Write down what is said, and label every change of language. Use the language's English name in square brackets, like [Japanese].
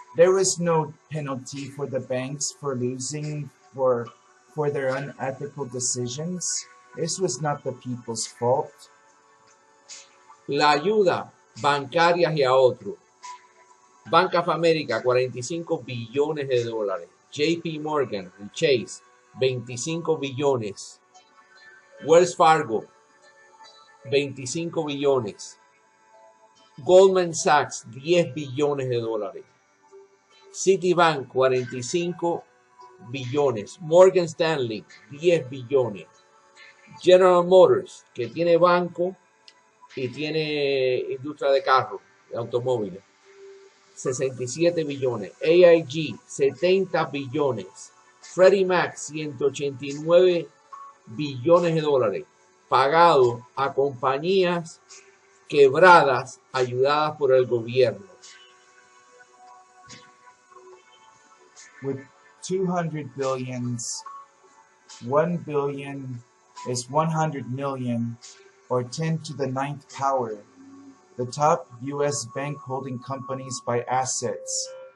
[English] There was no penalty for the banks for losing for their unethical decisions. This was not the people's fault. [Spanish] La ayuda bancaria y a otro. Bank of America, 45 billones de dólares. JP Morgan, Chase, 25 billones. Wells Fargo, 25 billones. Goldman Sachs, 10 billones de dólares. Citibank, 45 billones. Morgan Stanley, 10 billones. General Motors, que tiene banco y tiene industria de carros, de automóviles, 67 billones. AIG, 70 billones. Freddie Mac, 189 billones de dólares, pagado a compañías quebradas ayudadas por el gobierno. [English] With 200 billions, 1 billion is 100 million, or 10 to the 9th power. The top U.S. bank holding companies by assets.